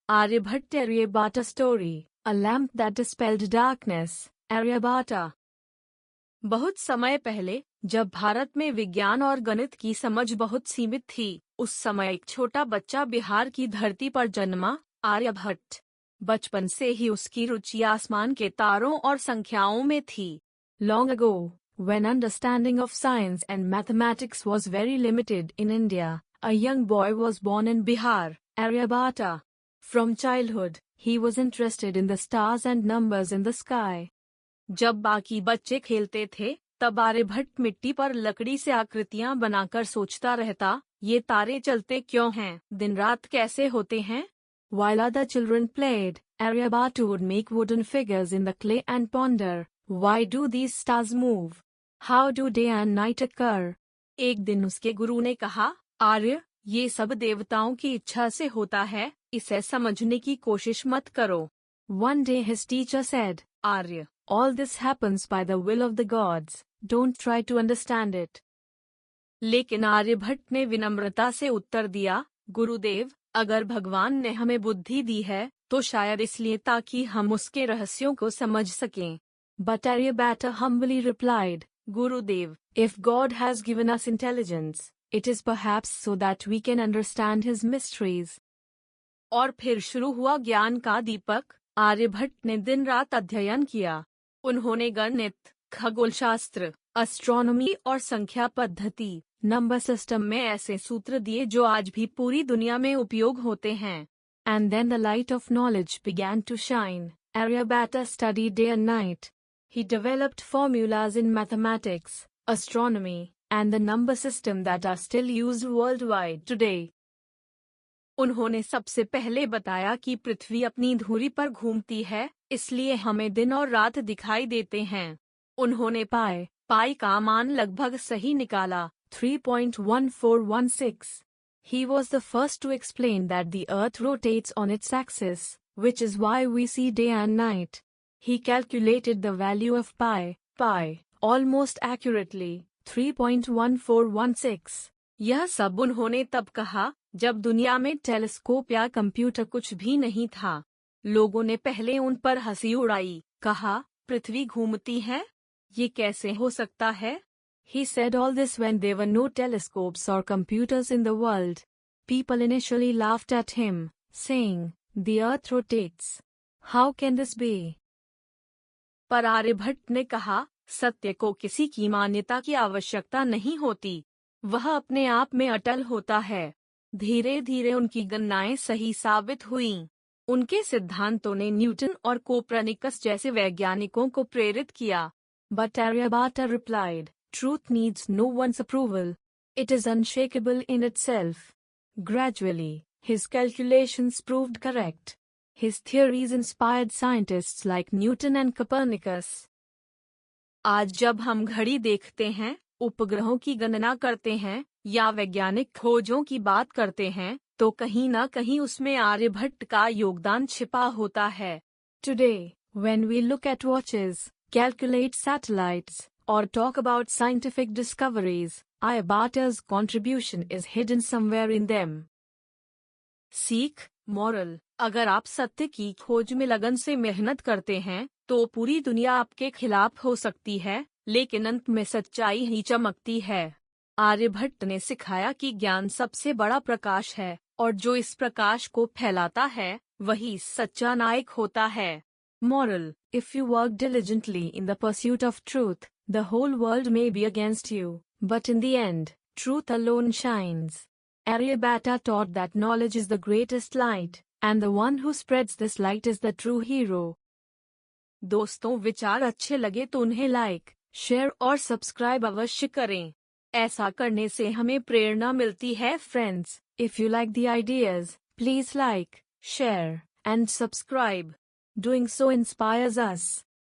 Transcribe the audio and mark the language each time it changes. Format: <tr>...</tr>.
<en>Aryabhata Aryabhata story, a lamp that dispelled darkness. Aryabhata.</en> <hi>बहुत समय पहले, जब भारत में विज्ञान और गणित की समझ बहुत सीमित थी, उस समय एक छोटा बच्चा बिहार की धरती पर जन्मा, आर्यभट्ट। बचपन से ही उसकी रुचि आसमान के तारों और संख्याओं में थी।</hi> <en>Long ago, when understanding of science and mathematics was very limited in India, a young boy was born in Bihar, Aryabhata. From childhood, he was interested in the stars and numbers in the sky.</en> <hi>जब बाकी बच्चे खेलते थे, तब आर्यभट्ट मिट्टी पर लकड़ी से आकृतियां बनाकर सोचता रहता, ये तारे चलते क्यों हैं, दिन रात कैसे होते हैं?</hi> <en>While other children played, Aryabhata would make wooden figures in the clay and ponder, why do these stars move? How do day and night occur?</en> <hi>एक दिन उसके गुरु ने कहा, आर्य, ये सब देवताओं की इच्छा से होता है, इसे समझने की कोशिश मत करो।</hi> <en>One day his teacher said, Arya, all this happens by the will of the gods, don't try to understand it.</en> <hi>लेकिन आर्यभट्ट ने विनम्रता से उत्तर दिया, गुरुदेव, अगर भगवान ने हमें बुद्धि दी है, तो शायद इसलिए ताकि हम उसके रहस्यों को समझ सकें।</hi> <en>But Aryabhata humbly replied, Gurudev, if God has given us intelligence, it is perhaps so that we can understand his mysteries.</en> <hi>और फिर शुरू हुआ ज्ञान का दीपक। आर्यभट्ट ने दिन रात अध्ययन किया। उन्होंने गणित, खगोलशास्त्र, एस्ट्रोनॉमी और संख्या पद्धति, नंबर सिस्टम में ऐसे सूत्र दिए जो आज भी पूरी दुनिया में उपयोग होते हैं।</hi> <en>And then the light of knowledge began to shine. Aryabhata studied day and night. He developed formulas in mathematics, astronomy, and the number system that are still used worldwide today.</en> <hi>उन्होंने सबसे पहले बताया कि पृथ्वी अपनी धुरी पर घूमती है, इसलिए हमें दिन और रात दिखाई देते हैं। उन्होंने पाई का मान लगभग सही निकाला, 3.1416.</hi> <en>He was the first to explain that the earth rotates on its axis, which is why we see day and night. He calculated the value of pi, almost accurately, 3.1416.</en> <hi>यह सब उन्होंने तब कहा, जब दुनिया में टेलीस्कोप या कंप्यूटर कुछ भी नहीं था। लोगों ने पहले उन पर हंसी उड़ाई, कहा, पृथ्वी घूमती है? ये कैसे हो सकता है?</hi> <en>He said all this when there were no telescopes or computers in the world. People initially laughed at him, saying, the earth rotates. How can this be?</en> <hi>पर आर्यभट्ट ने कहा, सत्य को किसी की मान्यता की आवश्यकता नहीं होती, वह अपने आप में अटल होता है। धीरे धीरे उनकी गणनाएं सही साबित हुईं। उनके सिद्धांतों ने न्यूटन और कोपरनिकस जैसे वैज्ञानिकों को प्रेरित किया।</hi> <en>But Aryabhata replied, truth needs no one's approval. It is unshakable in itself. Gradually, his calculations proved correct. His theories inspired scientists like Newton and Copernicus.</en> <hi>आज जब हम घड़ी देखते हैं, उपग्रहों की गणना करते हैं, या वैज्ञानिक खोजों की बात करते हैं, तो कहीं ना कहीं उसमें आर्यभट्ट का योगदान छिपा होता है।</hi> <en>Today, when we look at watches, calculate satellites, or talk about scientific discoveries, Aryabhata's contribution is hidden somewhere in them.</en> <hi>सीख, मॉरल, अगर आप सत्य की खोज में लगन से मेहनत करते हैं, तो पूरी दुनिया आपके खिलाफ हो सकती है, लेकिन अंत में सच्चाई ही चमकती है। आर्यभट्ट ने सिखाया कि ज्ञान सबसे बड़ा प्रकाश है, और जो इस प्रकाश को फैलाता है, वही सच्चा नायक होता है।</hi> <en>Moral, if you work diligently in the pursuit of truth, the whole world may be against you, but in the end, truth alone shines. Aryabhata taught that knowledge is the greatest light, and the one who spreads this light is the true hero.</en> <hi>दोस्तों, विचार अच्छे लगे तो उन्हें like, share और subscribe अवश्य करें। ऐसा करने से हमें प्रेरणा मिलती है।</hi> <en>Friends, if you like the ideas, please like, share, and subscribe. Doing so inspires us.</en>